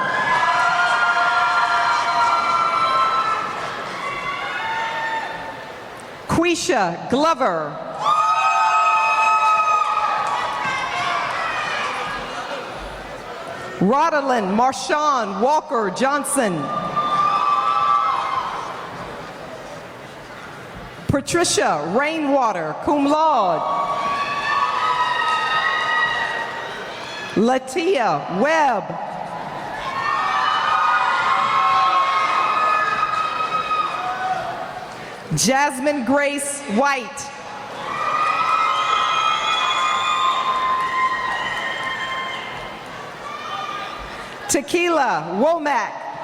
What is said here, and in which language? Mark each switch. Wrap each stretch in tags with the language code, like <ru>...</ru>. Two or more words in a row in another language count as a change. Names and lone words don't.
<en>Quisha Glover. Rodalyn Marshawn Walker Johnson. Patricia Rainwater,</en> <la>cum laude.</la> <en>Latia Webb. Jasmine Grace White. Tequila Womack.</en>